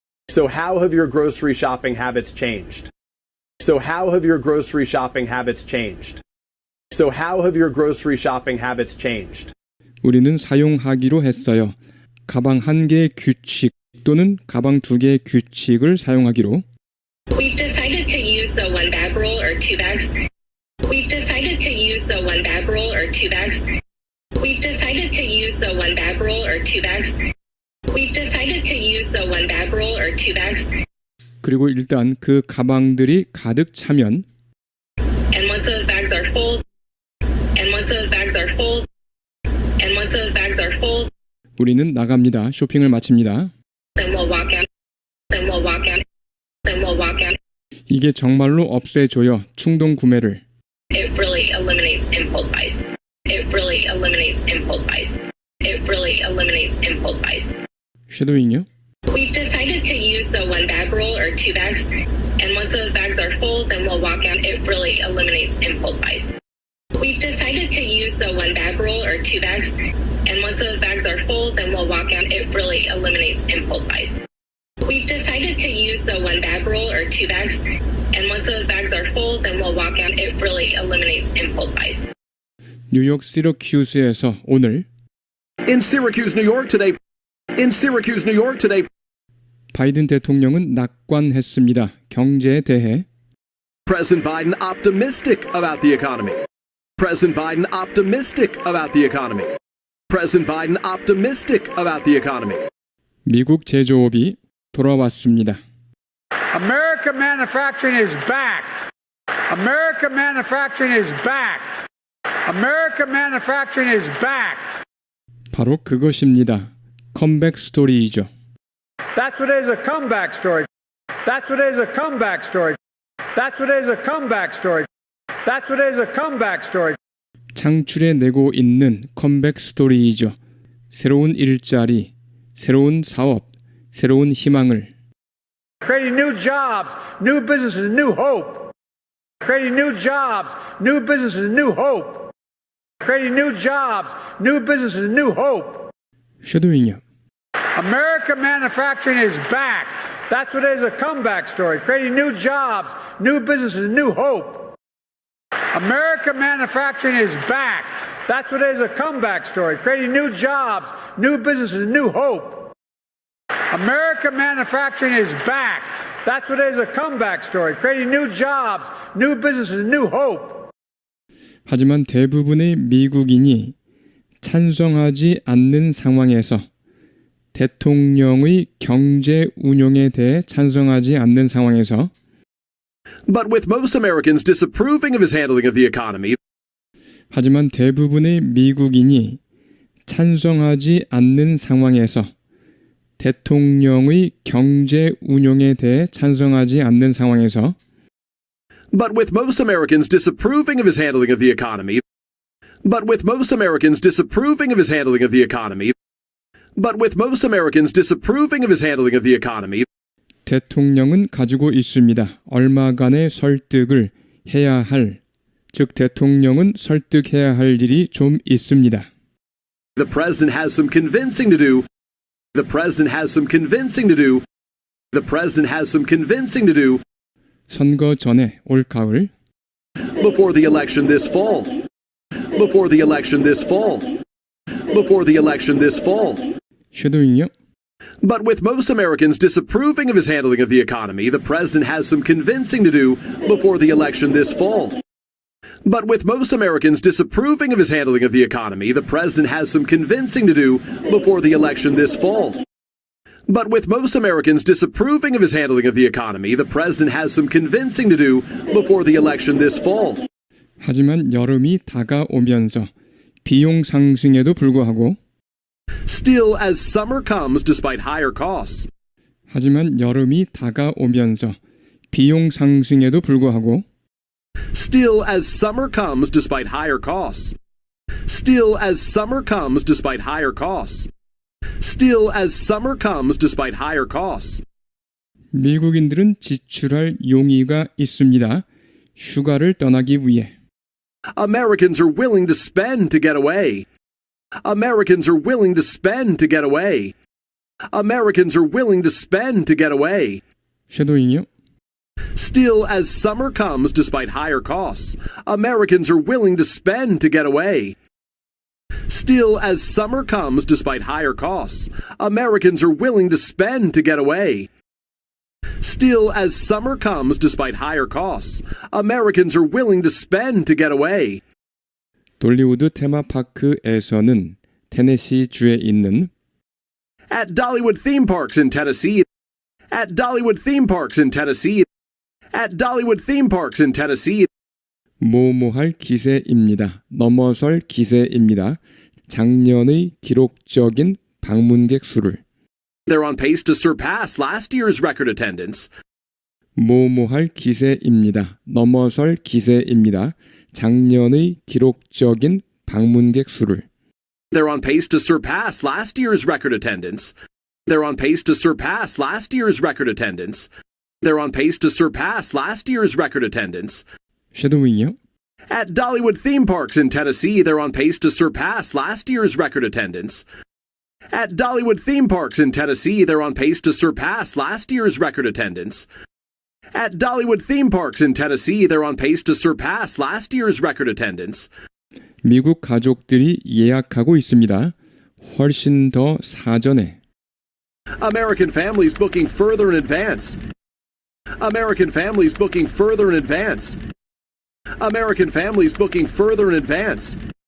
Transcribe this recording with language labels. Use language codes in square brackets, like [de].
[en] So how have your grocery shopping habits changed? So how have your grocery shopping habits changed? So how have your grocery shopping habits changed? [ko] 우리는 사용하기로 했어요. 가방 한 개의 규칙 또는 가방 두 개의 규칙을 사용하기로. [en] We've decided to use the one bag rule or two bags. We've decided to use the one bag rule or two bags. We've decided to use the one bag rule or two bags. We've decided to use the one bag rule or two bags. [ko] 그리고 일단 그 가방들이 가득 차면 [en] And once those bags are full, and once those bags are full, and once those bags are full, [ko] 우리는 나갑니다. 쇼핑을 마칩니다. [en] then we'll walk out. Then we'll walk out. Then we'll walk out. [ko] 이게 정말로 없애줘요. 충동 구매를. [en] It really eliminates impulse buys. It really eliminates impulse buys. It really eliminates impulse buys. [ko] 쉐도잉요? [en] We've decided to use the one bag rule or two bags, and once those bags are full, then we'll walk out. It really eliminates impulse buys. We've decided to use the one bag rule or two bags, and once those bags are full, then we'll walk out. It really eliminates impulse buys. We've decided to use the one bag rule or two bags, and once those bags are full, then we'll walk out. It really eliminates impulse buys. [ko] 뉴욕 시러큐스에서 오늘 [en] In Syracuse, New York today. In Syracuse, New York today. [ko] 바이든 대통령은 낙관했습니다. 경제에 대해. [en] President Biden optimistic about the economy. President Biden optimistic about the economy. President Biden optimistic about the economy. [ko] 미국 제조업이 돌아왔습니다. [en] American manufacturing is back. American manufacturing is back. American manufacturing is back. [ko] 바로 그것입니다. 컴백 스토리이죠. [en] That's what is a comeback story. That's what is a comeback story. That's what is a comeback story. That's what is a comeback story. [ko] 창출해내고 있는 컴백 스토리이죠. 새로운 일자리, 새로운 사업, 새로운 희망을. [en] Creating new jobs, new businesses, new hope. Creating new jobs, new businesses, new hope. Creating new jobs, new businesses, new hope. [ko] 쉐도잉요. [en] American manufacturing is back. That's what is a comeback story. Creating new jobs, new businesses, new hope. American manufacturing is back. That's what is a comeback story. Creating new jobs, new businesses, new hope. American manufacturing is back. That's what is a comeback story. Creating new jobs, new businesses, new hope. [ko] 하지만 대부분의 미국인이 찬성하지 않는 상황에서 대통령의 경제 운용에 대해 찬성하지 않는 상황에서 [en] But with most Americans disapproving of his handling of the economy, [ko] 하지만 대부분의 미국인이 찬성하지 않는 상황에서 대통령의 경제 운용에 대해 찬성하지 않는 상황에서 [en] but with most Americans disapproving of his handling of the economy, but with most Americans disapproving of his handling of the economy, but with most Americans disapproving of his handling of the economy, [ko] 대통령은 가지고 있습니다. 얼마간의 설득을 해야 할, 즉 대통령은 설득해야 할 일이 좀 있습니다. [en] the president has some convincing to do. The president has some convincing to do. The president has some convincing to do [ko] 선거 전에 올 가을 [en] before the election this fall. Before the election this fall. Before the election this fall. [ko] 쉐도잉요. [en] But with most Americans disapproving of his handling of the economy, the president has some convincing to do before the election this fall. But with most Americans disapproving of his handling of the economy, the president has some convincing to do before the election this fall. But with most Americans disapproving of his handling of the economy, the president has some convincing to do before the election this fall. [ko] 하지만 여름이 다가오면서 비용 상승에도 불구하고 [en] Still, as summer comes despite higher costs, [ko] 하지만 여름이 다가오면서 비용 상승에도 불구하고 [en] still as summer comes despite higher costs, still as summer comes despite higher costs, still as summer comes despite higher costs, [ko] 미국인들은 지출할 용의가 있습니다. 휴가를 떠나기 위해. [en] Americans are willing to spend to get away. Americans are willing to spend to get away. Americans are willing to spend to get away. [ko] 쉐도잉요. [en] Still, as summer comes despite higher costs, Americans are willing to spend to get away. Still, as summer comes despite higher costs, Americans are willing to spend to get away. Still, as summer comes despite higher costs, Americans are willing to spend to get away. [ko] 돌리우드 테마파크에서는 테네시 주에 있는 [en] At Dollywood theme parks in Tennessee, At Dollywood theme parks in Tennessee. At Dollywood theme parks in Tennessee. [ko] 뭐뭐할 기세입니다. 넘어설 기세입니다. 작년의 기록적인 방문객 수를. [en] They're on pace to surpass last year's record attendance. [ko] 뭐뭐할 기세입니다. 넘어설 기세입니다. 작년의 기록적인 방문객 수를. [en] They're on pace to surpass last year's record attendance. They're on pace to surpass last year's record attendance. They're on pace to surpass last year's record attendance. [ko] 쉐도윙이요. [en] At Dollywood theme parks in Tennessee, they're on pace to surpass last year's record attendance. At Dollywood theme parks in Tennessee, they're on pace to surpass last year's record attendance. At Dollywood theme parks in Tennessee, they're on pace to surpass last year's record attendance. [ko] 미국 가족들이 예약하고 있습니다. 훨씬 더 사전에. [en] American families booking further in advance. American families booking further in advance. American families booking further in advance.